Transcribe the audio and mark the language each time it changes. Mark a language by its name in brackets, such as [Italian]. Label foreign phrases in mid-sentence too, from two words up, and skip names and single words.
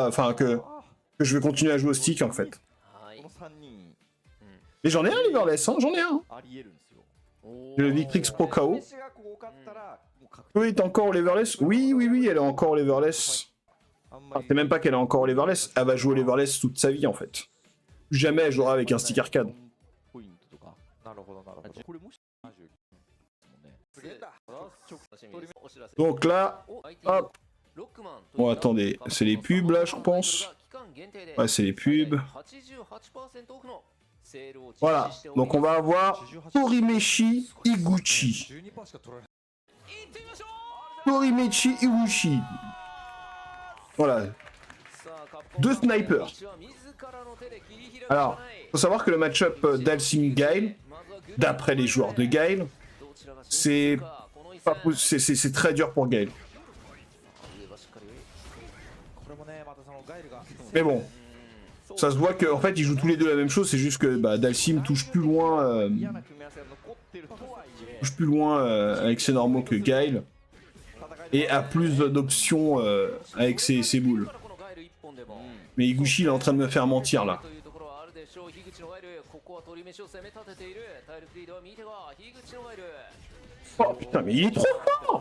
[French] Enfin, que je vais continuer à jouer au stick en fait. Et j'en ai un leverless, hein, j'en ai un. J'ai le Victrix Pro KO. Chloé est encore au leverless? Oui, oui, oui, elle est encore au leverless. Enfin, c'est même pas qu'elle est encore au leverless, elle va jouer au leverless toute sa vie en fait. Plus jamais elle jouera avec un stick arcade. [Japanese] なるほどなるほどこれもし [French] Donc là, hop. Bon, attendez, c'est les pubs là, je pense. Ouais, c'est les pubs. Voilà, donc on va avoir Torimechi Iguchi. [Japanese] 12% しか取られない [French] Torimechi Iguchi. Voilà, deux snipers. Alors, faut savoir que le match-up d'Alcim Gale, d'après les joueurs de Gale, c'est très dur pour Gale. [Japanese] これもねまたそのガイルが [French] Mais bon, ça se voit qu'en fait ils jouent tous les deux la même chose, c'est juste que bah, Dalsim touche plus loin, [Japanese] 嫌な組み合わせが残ってるとはいえ [French] touche plus loin avec ses normaux que Gale, et a plus d'options avec ses boules. Mais Iguchi il est en train de me faire mentir là. Oh putain, mais il est trop fort!